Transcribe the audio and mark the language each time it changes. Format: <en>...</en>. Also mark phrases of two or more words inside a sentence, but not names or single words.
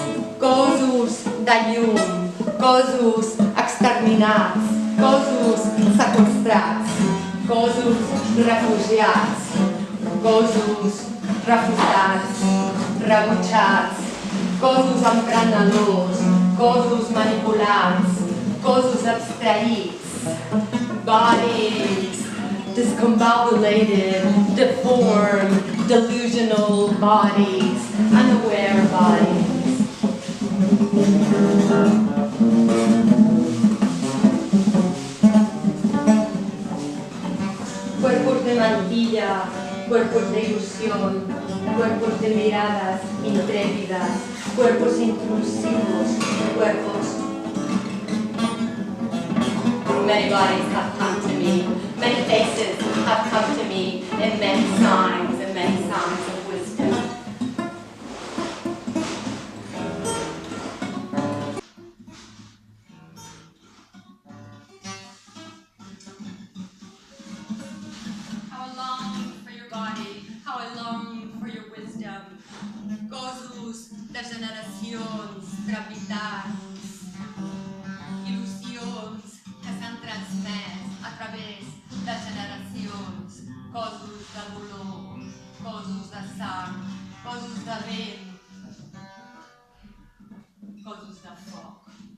<ca>cossos de llum, cossos exterminats, cossos sequestrats, cossos refugiats, cossos refusats, rebutjats, cossos emprenedors, cossos manipulats, cossos abstraïts,</ca> <en>bodies discombobulated, deformed, delusional bodies, unaware bodies.</en> <es>Cuerpos de mantilla, cuerpos de ilusión, cuerpos de miradas intrépidas, cuerpos intrusivos, cuerpos.</es> <en>Many bodies have come to me, many faces have come to me, and many signs of wisdom. How I long for your body, how I long for your wisdom.</en> <ca>Gossos de generacions trepidants, il·lusions que s'han transmès a través de generacions, cossos de dolor, cossos de sang, cossos de vent, cossos de foc,</ca>